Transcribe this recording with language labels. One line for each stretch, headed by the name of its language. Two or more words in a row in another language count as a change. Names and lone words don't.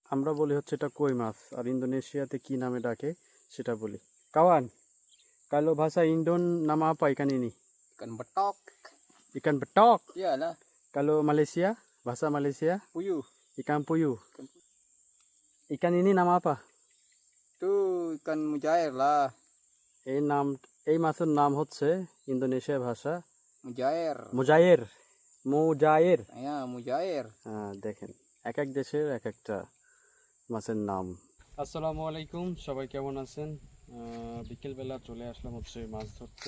Bangla: আমরা বলি হচ্ছে এটা কই মাছ, আর ইন্দোনেশিয়াতে কি নামে ডাকে সেটা বলি।
Malay: Kawan, kalau bahasa Indon nama apa ikan ini? Ikan betok. Ikan betok. Iyalah, Kalau Malaysia, bahasa Malaysia, puyuh. ikan puyuh. Ikan puyuh. Ikan ini nama apa? Itu ikan mujair lah.
Bangla: এই মাছের নাম হচ্ছে ইন্দোনেশিয়া ভাষা
Malay: Mujair.
Bangla: মুজায়ের। মুজায়ের।
Malay: Ya, mujair.
Bangla: হ্যাঁ, দেখেন এক এক দেশের এক একটা মাছের নাম।
Arabic: السلام عليكم,
Bangla: সবাই কেমন আছেন? বিকেলবেলা চলে আসলাম হচ্ছে মাছ ধরতে।